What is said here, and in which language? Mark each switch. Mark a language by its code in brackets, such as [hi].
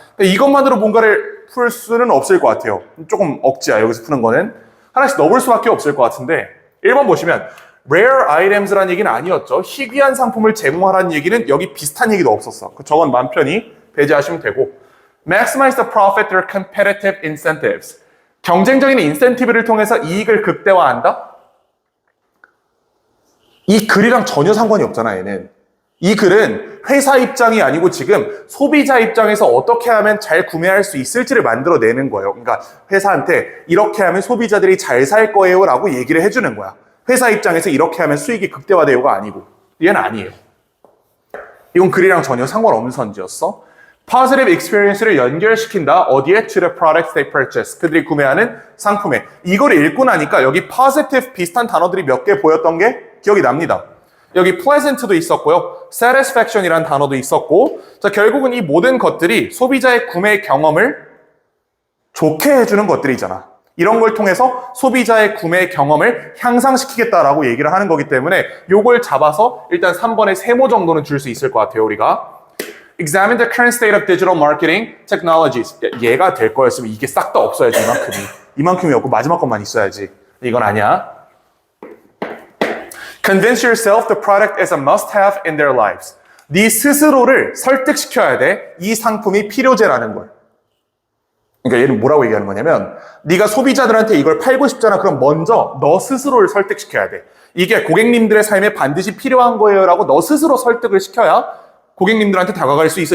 [ko] 그러니까 이것만으로 뭔가를 풀 수는 없을 것 같아요. 조금 억지야, 여기서 푸는 거는. 하나씩 넣어볼 수밖에 없을 것 같은데 1번 보시면 rare items라는 얘기는 아니었죠. 희귀한 상품을 제공하라는 얘기는 여기 비슷한 얘기도 없었어. 저건 마음 편히 배제하시면 되고 [en] maximize the profit through competitive incentives. [ko] 경쟁적인 인센티브를 통해서 이익을 극대화한다? 이 글이랑 전혀 상관이 없잖아, 얘는. 이 글은 회사 입장이 아니고 지금 소비자 입장에서 어떻게 하면 잘 구매할 수 있을지를 만들어내는 거예요. 그러니까 회사한테 이렇게 하면 소비자들이 잘 살 거예요 라고 얘기를 해주는 거야. 회사 입장에서 이렇게 하면 수익이 극대화돼요가 아니고 얘는 아니에요. 이건 글이랑 전혀 상관없는 선지였어. Positive experience를 연결시킨다. 어디에? [en] To the products they purchase. [ko] 그들이 구매하는 상품에. 이걸 읽고 나니까 여기 positive 비슷한 단어들이 몇 개 보였던 게 기억이 납니다. 여기 pleasant도 있었고요. satisfaction이라는 단어도 있었고 자 결국은 이 모든 것들이 소비자의 구매 경험을 좋게 해주는 것들이잖아. 이런 걸 통해서 소비자의 구매 경험을 향상시키겠다라고 얘기를 하는 거기 때문에 요걸 잡아서 일단 3번의 세모 정도는 줄 수 있을 것 같아요, 우리가. [en] Examine the current state of digital marketing technologies. [ko] 얘가 될 거였으면 이게 싹 다 없어야지, 이만큼이. 이만큼이 없고 마지막 것만 있어야지. 이건 아니야. [en] Convince yourself the product is a must-have in their lives. [ko] 네 스스로를 설득시켜야 돼. 이 상품이 필요제라는 걸. 그러니까 얘는 뭐라고 얘기하는 거냐면 네가 소비자들한테 이걸 팔고 싶잖아. 그럼 먼저 너 스스로를 설득시켜야 돼. 이게 고객님들의 삶에 반드시 필요한 거예요 라고 너 스스로 설득을 시켜야 고객님들한테 다가갈 수 있어.